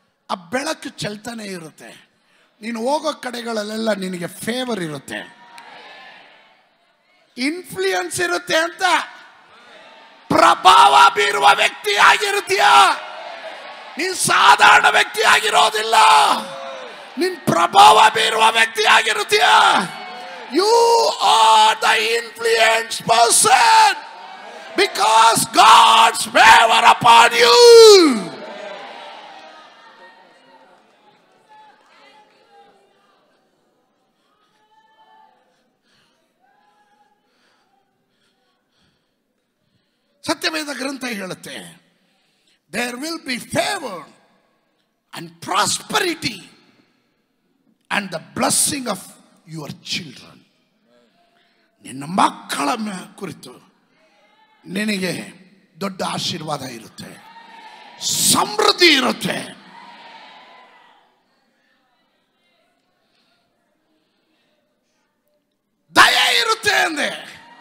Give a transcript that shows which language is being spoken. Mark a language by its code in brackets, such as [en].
[kn] ಆ ಬೆಳಕು ಚೆಲ್ತಾನೆ ಇರುತ್ತೆ. ನೀನು ಹೋಗೋ ಕಡೆಗಳಲ್ಲೆಲ್ಲ ನಿನಗೆ ಫೇವರ್ ಇರುತ್ತೆ, ಇನ್ಫ್ಲೂಯೆನ್ಸ್ ಇರುತ್ತೆ ಅಂತ. ಪ್ರಭಾವ ಬೀರುವ ವ್ಯಕ್ತಿ ಆಗಿರುತ್ತೀಯ. ನೀನ್ ಸಾಧಾರಣ ವ್ಯಕ್ತಿ ಆಗಿರೋದಿಲ್ಲ, ನೀನ್ ಪ್ರಭಾವ ಬೀರುವ ವ್ಯಕ್ತಿ ಆಗಿರುತ್ತೀಯ. You are the influenced person because God's favor upon you. ಸತ್ಯವೇದ ಗ್ರಂಥ ಹೇಳುತ್ತೆ, [en] there will be favor and prosperity and the blessing of your children. [kn] ನಿನ್ನ ಮಕ್ಕಳ ಕುರಿತು ನಿನಗೆ ದೊಡ್ಡ ಆಶೀರ್ವಾದ ಇರುತ್ತೆ, ಸಮೃದ್ಧಿ ಇರುತ್ತೆ. ದಯೆ ಇರುತ್ತೆ ಅಂದೆ.